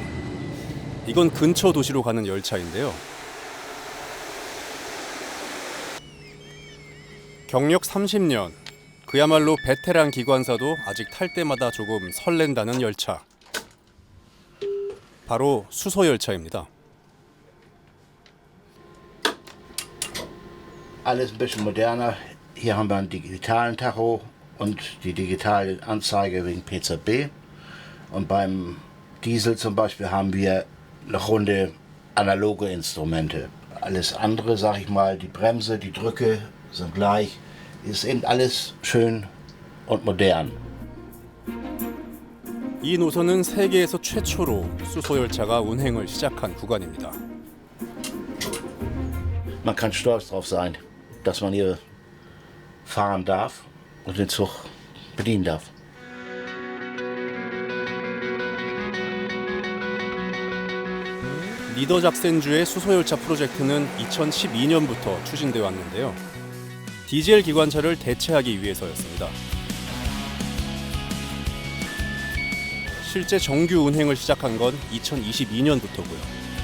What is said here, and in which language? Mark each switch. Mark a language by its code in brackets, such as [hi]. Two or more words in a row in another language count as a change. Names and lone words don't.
[ko] 이건 근처 도시로 가는 열차인데요. 경력 30년, 그야말로 베테랑 기관사도 아직 탈 때마다 조금 설렌다는 열차. 바로 수소 열차입니다. [de] Alles ein bisschen moderner. Hier haben wir einen digitalen Tacho und die digitale Anzeige wegen PZB. Und beim Diesel zum Beispiel haben wir eine Runde analoge Instrumente. Alles andere, sag ich mal, die Bremse, die Drücke sind gleich. Ist eben alles schön und modern. [ko] 이 노선은 세계에서 최초로 수소 열차가 운행을 시작한 구간입니다. [de] Man kann stolz darauf sein, dass man hier fahren darf und den Zug bedienen darf. [ko] 니더작센주의 수소열차 프로젝트는 2012년부터 추진되어 왔는데요. 디젤 기관차를 대체하기 위해서였습니다. 실제 정규 운행을 시작한 건 2022년부터고요.